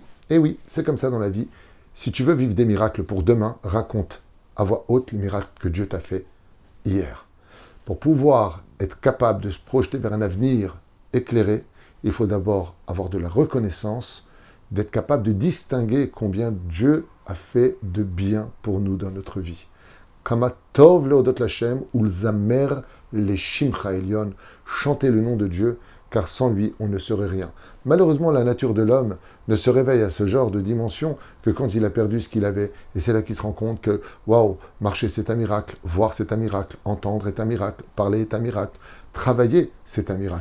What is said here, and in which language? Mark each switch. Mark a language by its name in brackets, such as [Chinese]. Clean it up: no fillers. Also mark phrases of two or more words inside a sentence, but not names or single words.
[French] Et oui, c'est comme ça dans la vie. Si tu veux vivre des miracles pour demain, raconte à voix haute les miracles que Dieu t'a fait hier. Pour pouvoir être capable de se projeter vers un avenir éclairé, il faut d'abord avoir de la reconnaissance, d'être capable de distinguer combien Dieu a fait de bien pour nous dans notre vie. [Hebrew] מה טוב להודות לה' ולזמר לשמך עליון, [French] chanter le nom de Dieu, car sans lui, on ne serait rien. Malheureusement, la nature de l'homme ne se réveille à ce genre de dimension que quand il a perdu ce qu'il avait. Et c'est là qu'il se rend compte que, waouh, marcher c'est un miracle, voir c'est un miracle, entendre est un miracle, parler est un miracle, travailler c'est un miracle.